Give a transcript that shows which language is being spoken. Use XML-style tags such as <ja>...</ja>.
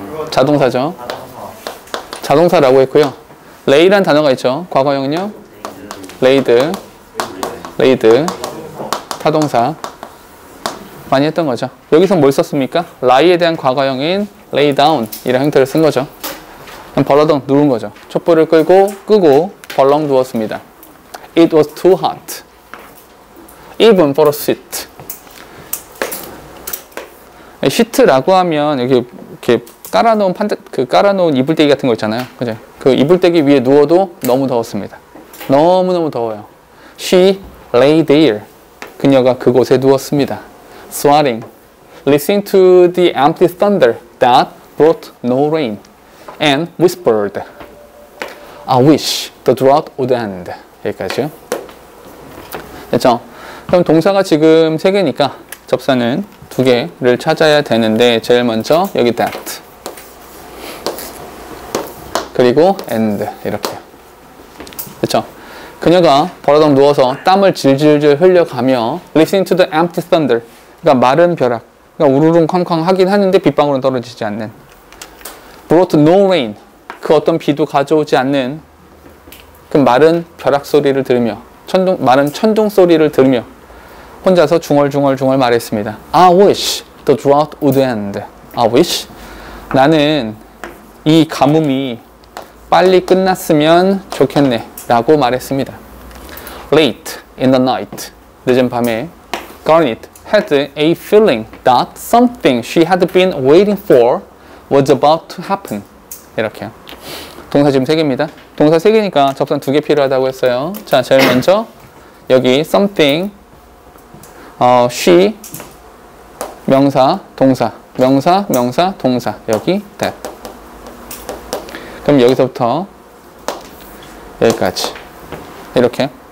<ko>자동사죠. 자동사라고 했고요. 레이란 단어가 있죠. 과거형은요? 레이드. 타동사. 많이 했던 거죠. 여기서 뭘 썼습니까? 라이에 대한 과거형인 lay down 이런 형태를 쓴 거죠. 벌러덩 누운 거죠. 촛불을 끄고 벌렁 누웠습니다.</ko> <en>It was too hot, even for a sheet.</en> <ko>시트라고 하면 여기 이렇게 깔아놓은 이불대기 같은 거 있잖아요. 그죠? 그 이불대기 위에 누워도 너무 더웠습니다. 너무너무 더워요.</ko> <en>She lay there.</en> <ko>그녀가 그곳에 누웠습니다.</ko> <en>Sweating, listening to the empty thunder that brought no rain, and whispered, I wish the drought would end.</en> <ko>여기까지요. 됐죠? 그럼 동사가 지금 3개니까 접사는 2개를 찾아야 되는데 제일 먼저 여기 that 그리고 and 이렇게요. 됐죠? 그녀가 버러덩 누워서 땀을 질질질 흘려가며</ko> <en>listening to the empty thunder,</en> <ko>그러니까 마른 벼락, 그러니까 우르릉 쾅쾅 하긴 하는데 빗방울은 떨어지지 않는,</ko> <en>brought no rain,</en> <ko>그 어떤 비도 가져오지 않는 그 마른 벼락 소리를 들으며 마른 천둥 소리를 들으며 혼자서 중얼중얼 말했습니다.</ko> <en>I wish the drought would end. I wish,</en> <ko>나는 이 가뭄이 빨리 끝났으면 좋겠네 라고 말했습니다.</ko> <en>Late in the night,</en> <ko>늦은 밤에</ko> <en>Garnet had a feeling that something she had been waiting for was about to happen.</en> <ko>이렇게요. 동사 지금 3개입니다. 동사 3개니까 접선 2개 필요하다고 했어요. 자, 제일 먼저 여기 something, she, 명사, 동사, 동사, 여기 that. 그럼 여기서부터 여기까지 이렇게.</ko>